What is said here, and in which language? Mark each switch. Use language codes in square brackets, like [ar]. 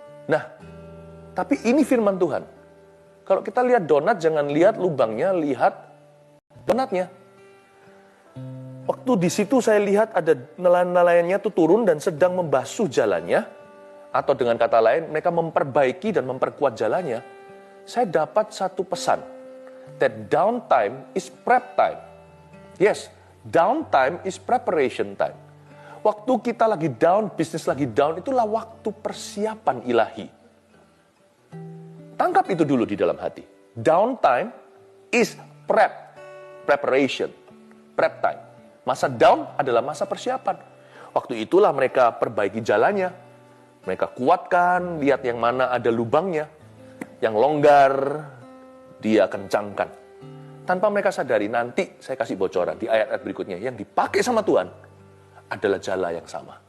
[id] Nah, tapi ini firman Tuhan. Kalau kita lihat donat, jangan lihat lubangnya, lihat donatnya. Waktu di situ saya lihat ada nelayan-nelayannya itu turun dan sedang membasuh jalannya. Atau dengan kata lain, mereka memperbaiki dan memperkuat jalannya. Saya dapat satu pesan. [en] That downtime is prep time. Yes, downtime is preparation time. [id] Waktu kita lagi down, bisnis lagi down, itulah waktu persiapan ilahi. Tangkap itu dulu di dalam hati. [en] Downtime is preparation, prep time. [id] Masa down adalah masa persiapan. Waktu itulah mereka perbaiki jalannya. Mereka kuatkan, lihat yang mana ada lubangnya. Yang longgar, dia kencangkan. Tanpa mereka sadari, nanti saya kasih bocoran di ayat-ayat berikutnya. Yang dipakai sama Tuhan adalah jala yang sama.